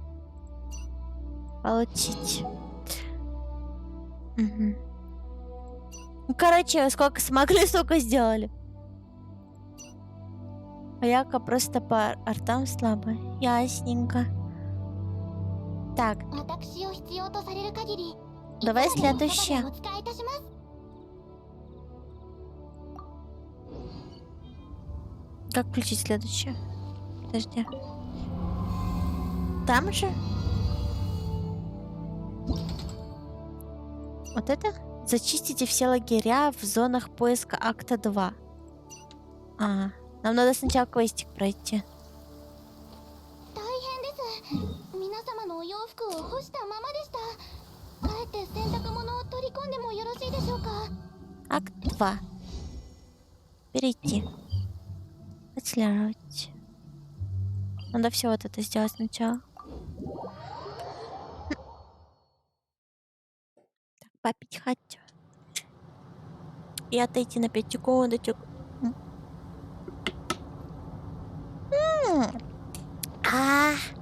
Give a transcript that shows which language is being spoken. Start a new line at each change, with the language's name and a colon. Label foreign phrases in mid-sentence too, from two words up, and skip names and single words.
Russian: Получить. Угу. Ну, короче, сколько смогли, столько сделали. А Яка просто по артам слабая. Ясненько. Так,
Japanese: 私を必要とされる限り
Russian: давай
Japanese: いつでもおそばで
Russian: следующее.
Japanese: お仕えいたします。
Russian: Как включить следующее? Подожди. Там же? Вот это? Зачистите все лагеря в зонах поиска акта 2. А, нам надо сначала квестик пройти.
Japanese: 大変です。皆様のお洋服を干したままでした。帰って洗濯物を取り込んでもよろしいでしょうか。
Russian: Акт 2. Перейти. Отслеживать. Надо все вот это сделать сначала. Так, попить хочу. И отойти на 5 секундочек. А.